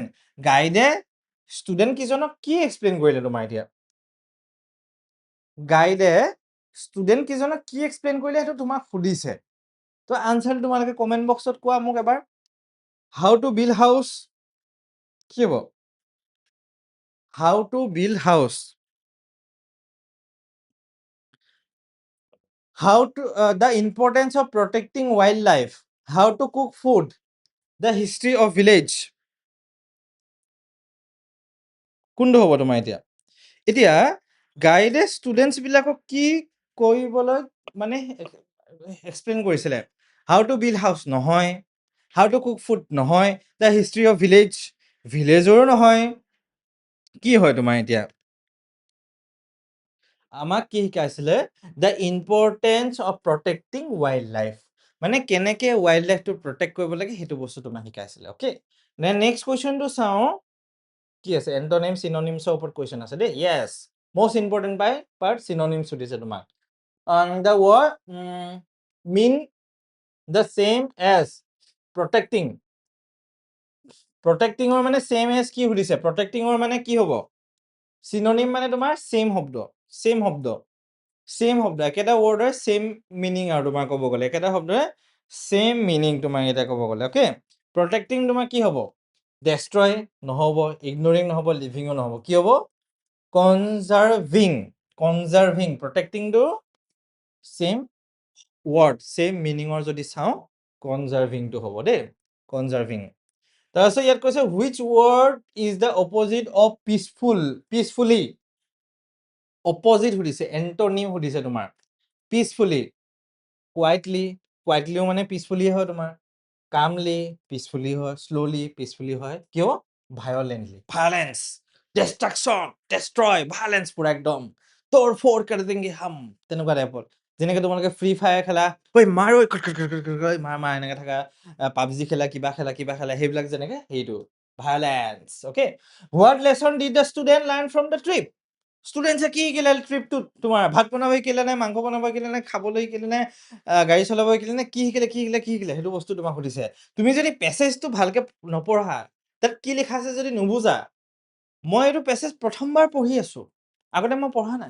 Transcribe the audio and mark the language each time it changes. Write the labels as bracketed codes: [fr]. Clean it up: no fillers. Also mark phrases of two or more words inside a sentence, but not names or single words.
[as] গাইডে ষ্টুডেণ্ট কেইজনক কি এক্সপ্লেইন কৰিলে তোমাৰ এতিয়া? গাইডে ষ্টুডেণ্ট কেইজনক কি এক্সপ্লেইন কৰিলে সেইটো তোমাক সুধিছে। তো আনচাৰটো তোমালোকে কমেণ্ট বক্সত কোৱা মোক এবাৰ। [en] how to build house, [as] কি হ'ব? [en] how to build house, how to the importance of protecting wildlife, how to cook food, the history of village, [as] কোনটো হ'ব তোমাৰ এতিয়া? এতিয়া গাইডে ষ্টুডেণ্টছবিলাকক কি কৰিবলৈ মানে এক্সপ্লেইন কৰিছিলে? [en] how to build house নহয়, how to cook food নহয়, the history of village, [as] ভিলেজৰো নহয়, কি হয় তোমাৰ এতিয়া? আমাক কি শিকাইছিলে? [en] the importance of protecting wild life, [as] মানে কেনেকৈ [en] wild life protect [as] কৰিব লাগে সেইটো বস্তু তোমাক শিকাইছিলে। অ'কে, নেক্সট কুৱেশ্যনটো চাওঁ। কি আছে [en] antonym synonyms [as] ওপৰত কোৱেশ্চন আছে দেই ইয়েছ [en] most important part synonyms [as] সুধিছে তোমাক [en] the word mean the same as protecting [as] protectingৰ মানে [en] same as [as] কি সুধিছে protectingৰ মানে কি হ'ব synonym মানে তোমাৰ same শব্দ একেটা ৱৰ্ডৰ [en] same meaning [as] আৰু তোমাৰ ক'ব গ'লে একেটা শব্দৰে [en] same meaning [as] তোমাৰ এটা ক'ব গ'লে ওকে protecting তোমাৰ কি হ'ব destroy নহ'ব ignoring নহ'ব living নহ'ব কি হ'ব [en] conserving protecting [as] টো [en] same word same meaning or [as] যদি চাও conserving টো হ'ব দেই conserving তাৰপিছত ইয়াত কৈছে [en] which word is the opposite of peacefully [as] opposite সুধিছে antonym সুধিছে তোমাৰ peacefully [en] quietly মানে peacefully [as] হয় তোমাৰ [en] calmly peacefully হয় slowly peacefully [as] হয় কিয় [en] violence destruction destroy violence পুৰা [as] একদম [hi] तोड़ फोड़ कर देंगे हम [as] তেনেকুৱা টাইপৰ যেনেকৈ তোমালোকে ফ্ৰী ফায়াৰ খেলা ঐ মাৰ ঐ মাৰ এনেকৈ থাকা পাবজি খেলা কিবা খেলা সেইবিলাক যেনেকৈ সেইটো ভায়োলেন্স ওকে [en] what lesson did the student learn from the [as] ট্ৰিপ ষ্টুডেন্টছে কি শিকিলে ট্ৰিপটোত তোমাৰ ভাত বনাব শিকিলে নে মাংস বনাব শিকিলে নে খাবলৈ শিকিলে নে গাড়ী চলাব শিকিলে নে কি শিকিলে সেইটো বস্তু তোমাক সুধিছে তুমি যদি পেছেজটো ভালকে নপঢ়া তাত কি লিখা আছে যদি নুবুজা মই এইটো পেছেজ প্ৰথমবাৰ পঢ়ি আছো আগতে মই পঢ়া নাই